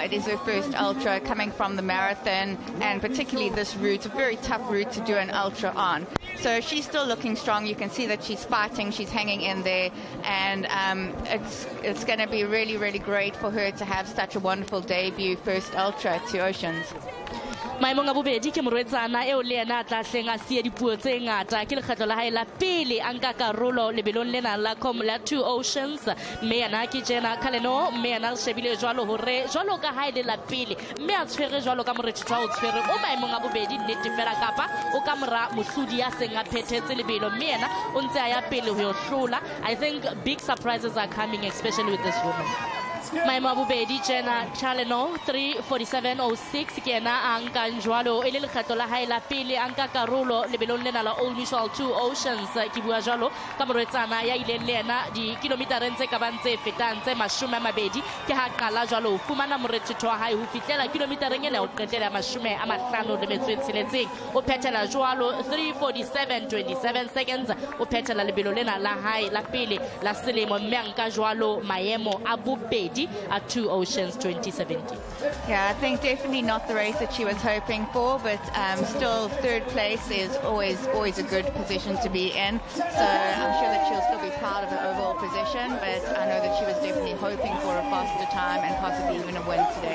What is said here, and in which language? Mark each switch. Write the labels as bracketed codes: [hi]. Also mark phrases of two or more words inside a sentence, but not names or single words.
[en] It is her first ultra coming from the marathon, and particularly this route, a very tough route to do an ultra on. So she's still looking strong. You can see that she's fighting, she's hanging in there, and it's going to be really, really great for her to have such a wonderful debut first ultra at Two Oceans. [st] maemong a bobedi ke morwetsana eo le ena a tla hleng a sia dipuo tse ngata ke lekgetlo la hae la pele a nka karolo lebelong lena la Two Oceans, mme yena ke Jenna Challenor, mme yena shebile jwalo hore jwalo ka hae le la pele mme a tshwere jwalo ka morethetho o tshwere o maemong a bobedi nnete fela kapa o ka mora mohlodi ya seng a phethetse lebelo mme yena o ntse a ya pele ho yo hlola. [en] I think big surprises are coming, especially with this woman. [st] maemo a bobedi Jenna Challenor 3:47.06 ke yena a nkang jwalo e le lekgetlo la hae la pele a nka karolo lebelong lena la Old Mutual Two Oceans. Ke bua jwalo ka morwetsana ya ileng le yena dikilometereng tse ka bang tse fetang tse 20 ke ha qala jwalo o fumana morethetho wa hae ho fihlela kilometereng ena o qetela 56 o phethela jwalo 3:47.27 seconds o phethela lebelo lena la hae la pele la selemo mme a nka jwalo maemo a bobedi at Two Oceans 2017. [en] Yeah, I think definitely not the race that she was hoping for, but still third place is always a good position to be in. So I'm sure that she'll still be proud of her overall position, but I know that she was definitely hoping for a faster time and possibly even a win today.